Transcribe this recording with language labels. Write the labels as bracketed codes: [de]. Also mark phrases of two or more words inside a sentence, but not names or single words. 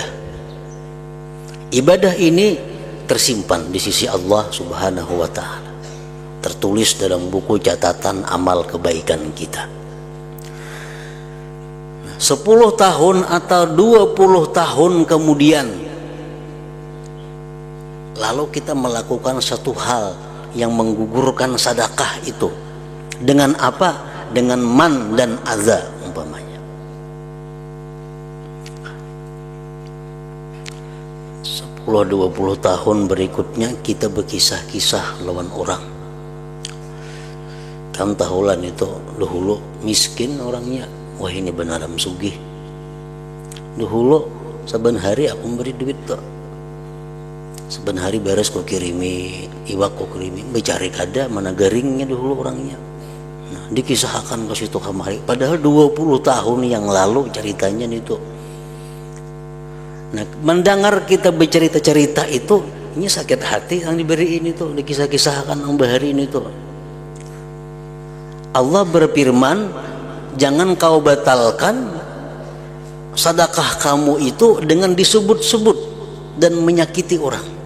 [id] Ibadah ini tersimpan di sisi Allah Subhanahu wa ta'ala, tertulis dalam buku catatan amal kebaikan kita. 10 tahun atau 20 tahun kemudian, lalu kita melakukan satu hal yang menggugurkan sedekah itu. Dengan apa? Dengan man dan adza umpamanya. [bjn] 10-20 tahun berikutnya kita berkisah-kisah lawan orang. Kan tahulan itu dahulu miskin orangnya, wah ini benaran sugih. Dahulu saben hari aku beri duit tuh, saben hari beres kok kirimi iwak, kok kirimi becari kada mana garingnya dahulu orangnya. [id] Nah, dikisahkan ke situ kemari, padahal 20 tahun yang lalu ceritanya itu. [bjn] Nah, mendengar kita bercerita-cerita itu, ini sakit hati yang diberi ini tuh, dikisah-kisahkan yang bahari ini tuh. [id] Allah berfirman, jangan kau batalkan sedekah kamu itu dengan disebut-sebut dan menyakiti orang.